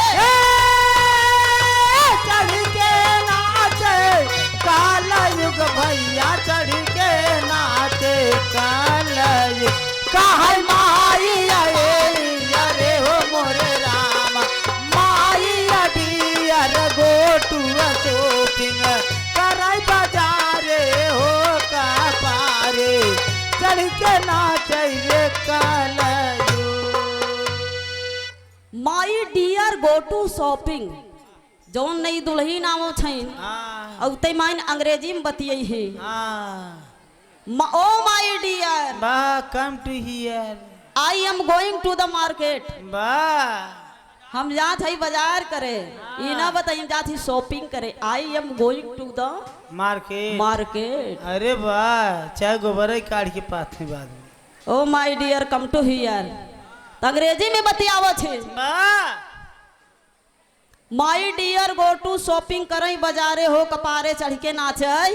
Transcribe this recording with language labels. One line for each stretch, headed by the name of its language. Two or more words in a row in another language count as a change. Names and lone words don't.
Bhojpuri: चढ़ी के नाचे काला युग भैया चढ़ी के नाचे काला युग कहाँ माई अरे हो मोरे राम
English: My dear go to shopping
Bhojpuri: कराई बाजारे हो का पारे चढ़ के नाचे काला
English: My dear go to shopping
Bhojpuri: जौन नई दुल्ही नाम छैन और तै माइन अंग्रेजी में बतियै है
English: O my dear Come to here I am going to the market
Bhojpuri: बा हम जात हई बाजार करे ई ना बताइम जात ही शॉपिंग करे
English: I am going to the
Bhojpuri: मार्केट मार्केट अरे वाह चाहे गोबर काट के पाथे बाद में
English: O my dear come to here
Bhojpuri: तो अंग्रेजी में बतियावत है
English: My dear go to shopping
Bhojpuri: करई बाजारे हो कपारे चढ़ के नाचई